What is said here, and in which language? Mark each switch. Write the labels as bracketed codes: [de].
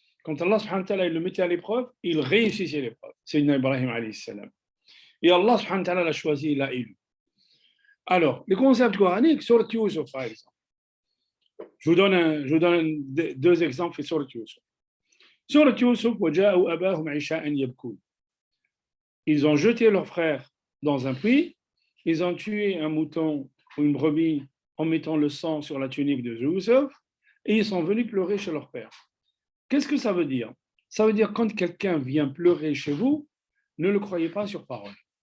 [fr] Quand Allah subhanahu wa ta'ala il le mettait à l'épreuve, il réussissait l'épreuve. C'est Ibrahim alayhi salam. Et Allah subhanahu wa ta'ala l'a choisi, il l'a élu. Alors, les concepts coraniques, sur Yusuf par exemple. Je vous donne deux exemples sur Yusuf. [ar] Sur Yusuf, وَجَاءُوا أَبَاهُمْ عِشَاءً يَبْكُونَ. [fr] Ils ont jeté leur frère dans un puits, ils ont tué un mouton ou une brebis en mettant le sang sur la tunique de Yusuf, et ils sont venus pleurer chez leur père. Qu'est-ce que ça veut dire? Ça veut dire quand quelqu'un vient pleurer chez vous, ne le croyez pas sur parole.